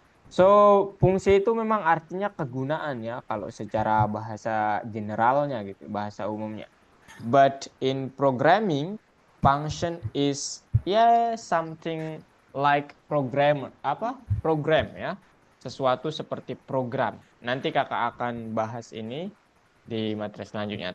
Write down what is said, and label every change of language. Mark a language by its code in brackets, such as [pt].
[id] So, fungsi itu memang artinya kegunaan ya kalau secara bahasa generalnya gitu, bahasa umumnya. [en] But in programming, function is ya something like program apa? [id] Program ya. Sesuatu seperti program. Nanti kakak akan bahas ini di materi selanjutnya.